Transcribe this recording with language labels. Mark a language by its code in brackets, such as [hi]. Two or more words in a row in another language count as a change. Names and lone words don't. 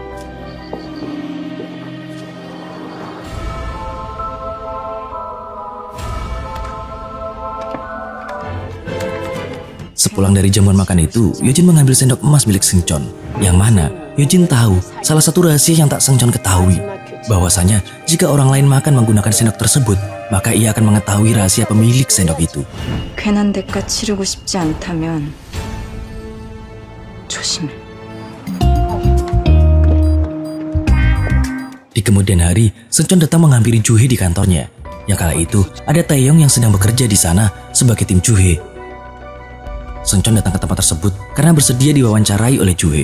[id] Sepulang dari jamuan makan itu, Yojin mengambil sendok emas milik Seungcheon, yang mana Yojin tahu salah satu rahasia yang tak Seungcheon ketahui, bahwasanya jika orang lain makan menggunakan sendok tersebut, maka ia akan mengetahui rahasia pemilik sendok itu. [ko] 괜한 대가 치르고 싶지 않다면 조심해. [id] Di kemudian hari, Seungcheon datang menghampiri Juhye di kantornya. Yang kala itu, ada Taeyong yang sedang bekerja di sana sebagai tim Juhye. Seungcheon datang ke tempat tersebut karena bersedia diwawancarai oleh Juhye.